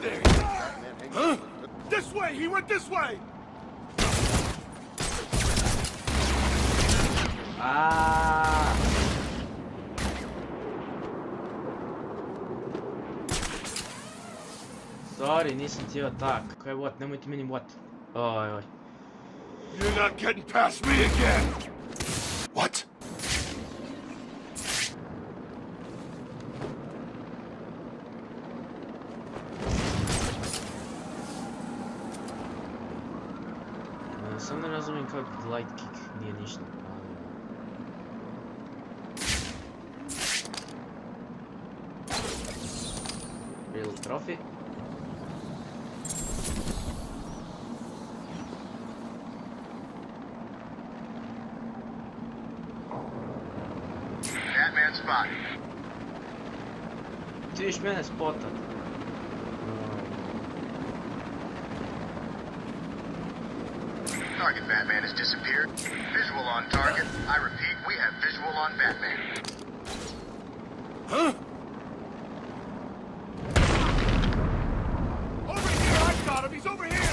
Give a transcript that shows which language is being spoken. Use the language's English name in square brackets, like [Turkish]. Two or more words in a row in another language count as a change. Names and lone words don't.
[English] There you go. Huh? This way! He went this way! Ah. Sorry, [Croatian] nisam htio tak. Kaj what? Nemojte meni what? Oj, oj. [English] You're not getting past me again! What? [Croatian] Sam ne razumijem kako light kick nije ništa. [English] Real trophy. Batman spotted. [Croatian] Ti viš mene spotat. [English] Target Batman has disappeared. Visual on target. I repeat, we have visual on Batman. Huh? Over here! I got him! He's over here!